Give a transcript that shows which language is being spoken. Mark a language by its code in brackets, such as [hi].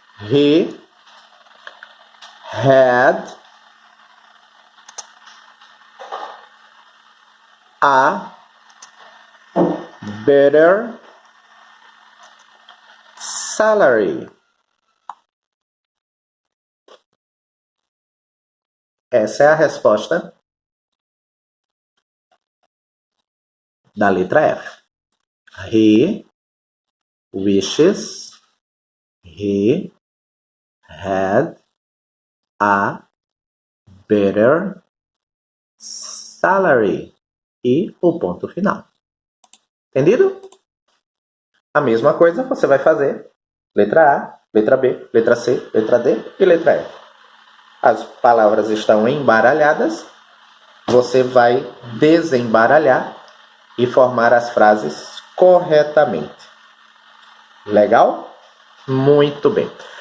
[en] He had a better salary. [pt] Essa é a resposta da letra F. [en] He wishes he had a better salary. [pt] E o ponto final. Entendido? A mesma coisa você vai fazer. Letra A, letra B, letra C, letra D e letra E. As palavras estão embaralhadas. Você vai desembaralhar e formar as frases corretamente. Legal? Muito bem.